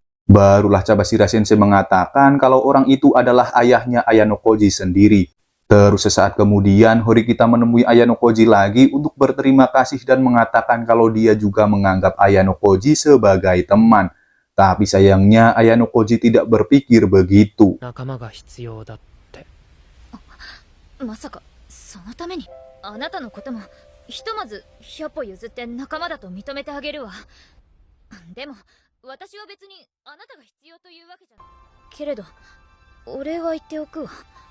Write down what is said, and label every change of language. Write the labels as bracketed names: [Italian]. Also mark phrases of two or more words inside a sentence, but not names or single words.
[Indonesian] Barulah Cabashira Sensei mengatakan kalau orang itu adalah ayahnya Ayano Koji sendiri. Terus sesaat kemudian Horikita menemui Ayano Koji lagi untuk berterima kasih dan mengatakan kalau dia juga menganggap Ayano Koji sebagai teman. Tapi sayangnya Ayano Koji tidak berpikir begitu. [Japanese] 仲間が必要だって。まさかそのためにあなたのこともひとまず100歩譲って仲間だと認めてあげるわ。でも私は別にあなたが必要というわけじゃないけれど、お礼は言っておくわ。